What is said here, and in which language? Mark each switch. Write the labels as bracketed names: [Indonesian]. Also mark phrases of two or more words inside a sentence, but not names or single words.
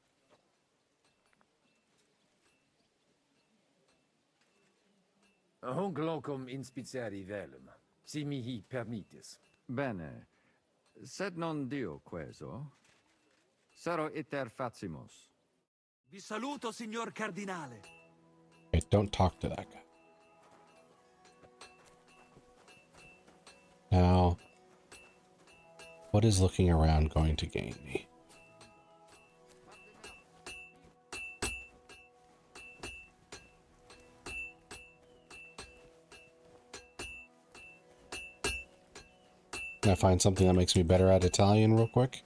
[Latin] Hunc locum inspicere velum, si mihi permittis. Bene. Sed non Dio queso. Sero iter facimus. [Italian] Vi saluto, signor Cardinale. [English] Okay, don't talk to that guy. Now, what is looking around going to gain me? Can I find something that makes me better at Italian real quick?